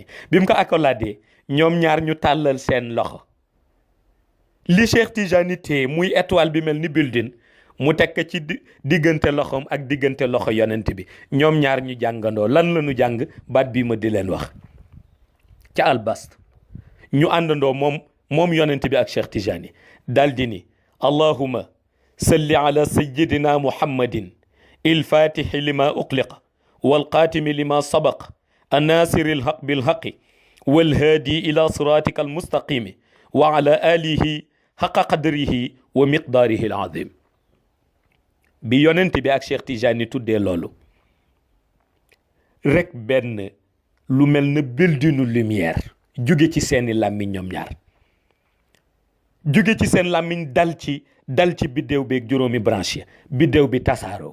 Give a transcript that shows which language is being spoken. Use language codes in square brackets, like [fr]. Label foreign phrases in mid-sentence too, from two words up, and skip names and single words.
[wo] bi mu ko accoladé ñoom ñaar ñu tàllal seen loxo, li Cheikh Tijani téye muy étoile bi mel ni building mu tekk ci diggante loxoom ak diggante loxo yonent bi. ñoom ñaar ñu jàngandoo lan la ñu jàng, baat bii ma di leen wax ca albast. ñu àndandoo moom yonent bi ak Cheikh Tijani daal di ni [ar] اللهم صل على سيدنا محمد الفاتح لما أغلق والخاتم لما سبق الناصر الحق بالحق والهادي إلى صراطك المستقيم وعلى آله حق قدره ومقداره العظيم. [wo] bi yonent bi ak Cheikh Tijani tuddee loolu rek benn lu mel na buildinu lumière jóge ci seeni làmmiñ ñoom ñaar, jóge ci seen làmmiñ dal ci biddéew beeg juróomi branche, biddéew bi tasaaroo.